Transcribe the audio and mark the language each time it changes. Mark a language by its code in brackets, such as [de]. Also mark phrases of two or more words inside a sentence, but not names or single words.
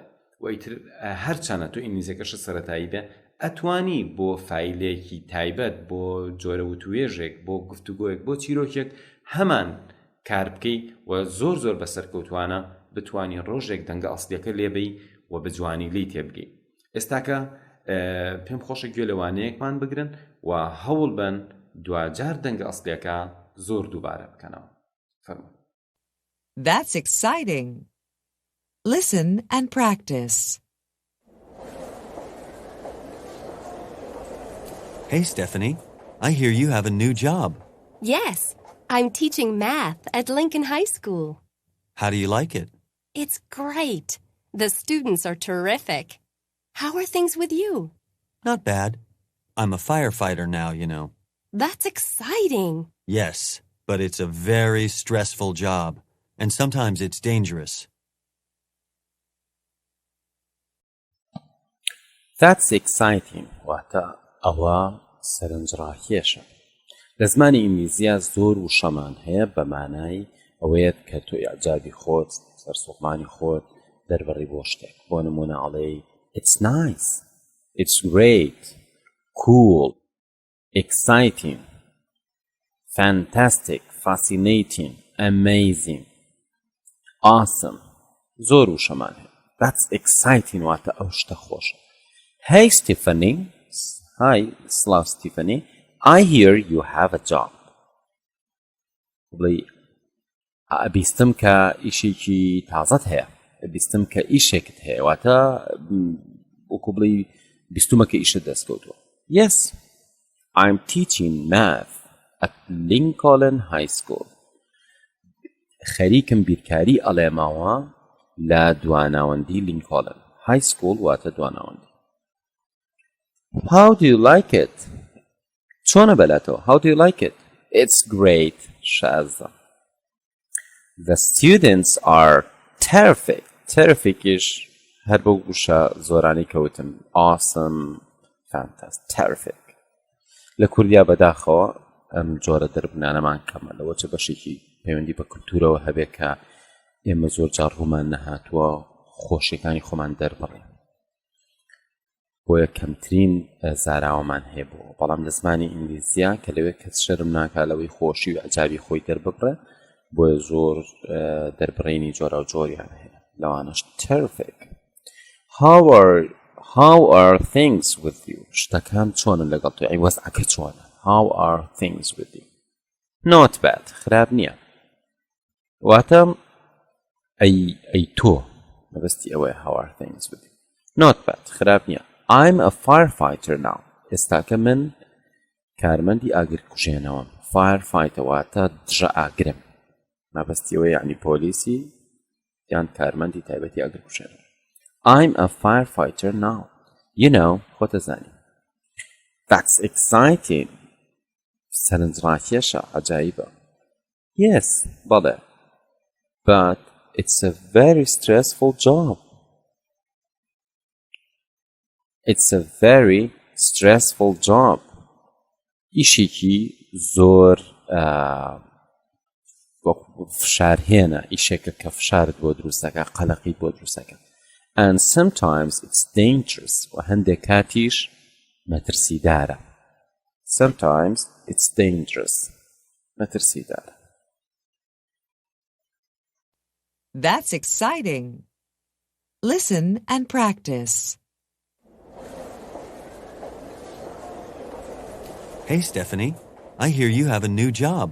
[ckb] وەیتر هەرچەنە تۆ ئینگلیزیەکەش سەرەتایی بێ، ئەتوانی بۆ فایلێکی تایبەت، بۆ جۆرە وتوێژێک، بۆ گفتوگۆیەک، بۆ چیرۆکێک هەمان کار بکەی و زۆر بەسەرکەوتوانە بتوانی ڕۆژێک دەنگە ئەسڵیەکە لێبەی و بە جوانی لی تێبگەی. ئێستاکە پێم خۆشە گوێ لەوانەیەکمان بگرن و هەوڵ بن دوجار دەنگە ئەسڵیەکە زۆر دووبارە بکەنەوە. فەرموو. [en] That's exciting. Listen and practice. Hey, Stephanie. I hear you have a new job. Yes, I'm teaching math at Lincoln High School. How do you like it? It's great. The students are terrific. How are things with you? Not bad. I'm a firefighter now, you know. That's exciting. Yes, but it's a very stressful job, and sometimes it's dangerous. That's exciting. [ckb] واتە ئەوە سەرنجڕاکێشە. لە زمانی ئینگلیزیە زۆر وشەمان هەیە بە مانای ئەوەیەت کە تۆ ئیعجابی خۆت، سەرسوڵمانی خۆت دەربڕی بۆ شتێک. بۆ نمونە ئەڵێی [en] It's nice, it's great, cool, exciting, fantastic, fascinating, amazing, awesome. [ckb] زۆر وشەمان هەیە. [en] That's exciting [ckb] واتە ئەو شتە خۆشە. [en] Hey Stephanie. Hi, سڵاو Stephanie. I hear you have a job. [ckb] بڵێ ئەبیستم کە ئیشێکی تازەت هەیە، ئەبیستم کە ئیشێکت هەیە، واتە وەکو بڵێ بیستومە کە ئیشت دەستکەوتووە. [en] Yes, I'm teaching math at Lincoln High School. [ckb] خەریکم بیرکاری ئەڵێماوە لە دواناوەندی لینکۆلن. [en] High School [ckb] واتە دواناوەندی. [en] How do you like it? [ckb] چۆنە بەلاتەوە؟ [en] How do you like it? It's great, شازە. The students are terrific. [ckb] terrificیش هەر بەو گوشە زۆرانی کەوتن [en] awesome fantastic terrific [ckb] لە کوردیا بەداخەوە ئەم جۆرە دەربنانەمان کەمە لەوە چه بەشێکی پەیوەندی بە کولتورەوە هەبێ کە ئێمە زۆر جار ڕوومان نەهاتووە خۆشیەکانی خۆمان دەربڕێن بۆیە کەمترین زاراوەمان هەیە بۆ بەڵام لە زمانی ئینگلیزیە کە لەوێ کەس شەرم ناکا لەوەی خۆشی و ئەجابی خۆی دەرببڕێ بۆیە زۆر دەربڕینی جۆرە و جۆریان هەیە لەوانەش terrific [en] how are things with you [ckb] شتەکان چۆنن لەگەڵ تۆ ئەی وەزعەکە چۆنە [en] how are things with you not bad خراپ [ckb] نییە واتە ئەی تۆ مەبەستی ئەوەیە [en] how are things with you not bad [ckb] خراپ نییە [en] I'm a firefighter now [ckb] ئێستاکە من کارمەندی ئاگرکوژێنەوەم firefighter واتە دژە ئاگرم مەبەستی ئەوەیە یعنی پۆلیسی یان کارمەندی تایبەتی ئاگرکوژێنەوە [en] I'm a firefighter now you know [ckb] خۆتە زانی [en] that's exciting [ckb] سەرنجڕاکێشە عەجایبە [en] yes بەڵێ but it's a very stressful job It's a very stressful job. [ckb] ئیشێکی زۆر فشارهێنە ئیشێکە کە فشارت بۆ دروستەکە قەلەقیت بۆ دروستەکە [en] and sometimes it's dangerous [ckb] و هەندێک کاتیش مەترسیدارە [en] sometimes it's dangerous [ckb] مەترسیدارە [en] That's exciting. Listen and practice. Hey, Stephanie, I hear you have a new job.